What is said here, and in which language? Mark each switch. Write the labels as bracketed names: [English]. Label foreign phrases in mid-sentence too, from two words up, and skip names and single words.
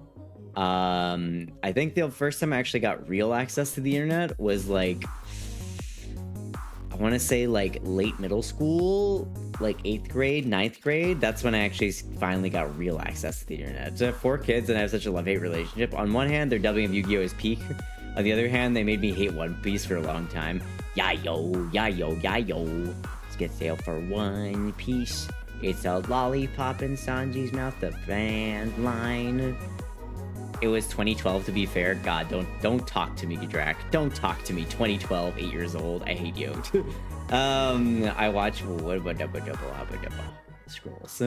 [English] I think the first time I actually got real access to the internet was like, I want to say like late middle school, like 8th grade, 9th grade. That's when I actually finally got real access to the internet. So I have 4 kids and I have such a love-hate relationship. On one hand, their dubbing of Yu-Gi-Oh! Is peak. On the other hand, they made me hate One Piece for a long time. Ya-yo, ya-yo, ya-yo. Let's get sail for One Piece. It's a lollipop in Sanji's mouth, the band line. It was 2012, to be fair. God, don't talk to me, Drac. Don't talk to me. 2012, 8 years old. I hate you. I watched scrolls.